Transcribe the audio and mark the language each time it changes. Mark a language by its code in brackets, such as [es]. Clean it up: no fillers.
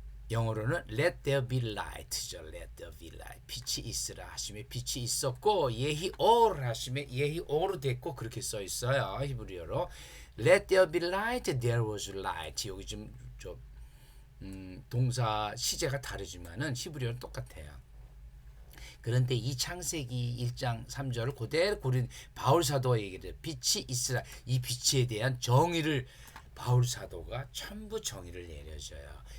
[ko] 영어로는 [en] let there be light죠. let there be light. [ko] 빛이 있으라 하시면 빛이 있었고 예히오르 하시면 예히오르 됐고 그렇게 써 있어요. 히브리어로 [en] let there be light, there was light. [ko] 여기 좀 동사 시제가 다르지만은 히브리어는 똑같아요. 그런데 이 창세기 1장 3절을 그대로 고린 바울 사도가 얘기해요. 빛이 있으라. 이 빛에 대한 정의를 바울 사도가 전부 정의를 내려줘요.